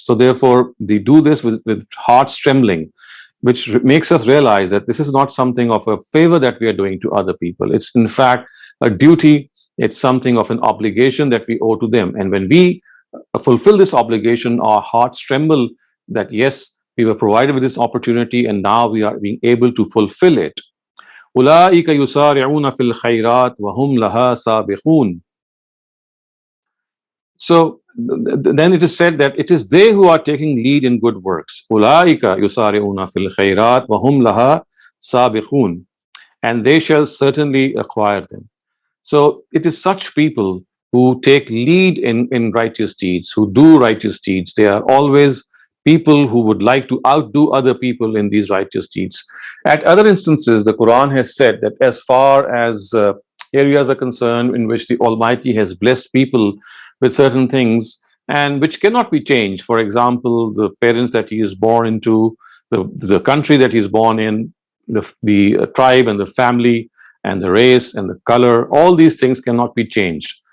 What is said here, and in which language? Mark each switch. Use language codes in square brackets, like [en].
[en] So therefore, they do this with hearts trembling, which makes us realize that this is not something of a favor that we are doing to other people. It's in fact a duty. It's something of an obligation that we owe to them. And when we fulfill this obligation, our hearts tremble that yes, we were provided with this opportunity and now we are being able to fulfill it. [ar] أولئك يسارعون في الخيرات وهم لها سابقون. [en] So then it is said that it is they who are taking lead in good works. [ar] أولئك يسارعون في الخيرات وهم لها سابقون. [en] And they shall certainly acquire them. So it is such people who take lead in righteous deeds, who do righteous deeds. They are always people who would like to outdo other people in these righteous deeds. At other instances, the Quran has said that as far as areas are concerned in which the Almighty has blessed people with certain things and which cannot be changed, for example, the parents that he is born into, the country that he is born in, the tribe and the family and the race and the color, all these things cannot be changed.